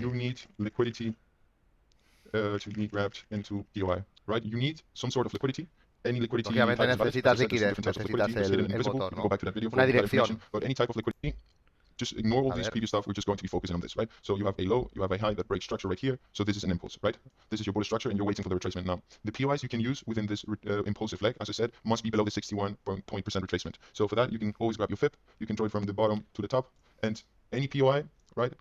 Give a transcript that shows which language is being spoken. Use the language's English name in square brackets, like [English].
[English] You need liquidity to be wrapped into POI, right? You need some sort of liquidity. Any liquidity. [Spanish] Obviamente necesitas liquidez, necesitas el motor, ¿no? Una dirección. [English] But any type of liquidity, just ignore all this previous stuff. We're just going to be focusing on this, right? So you have a low, you have a high that breaks structure right here. So this is an impulse, right? This is your bullish structure, and you're waiting for the retracement now. The POIs you can use within this impulsive leg, as I said, must be below the 61% retracement. So for that, you can always grab your FIP. You can draw it from the bottom to the top, and any POI, right?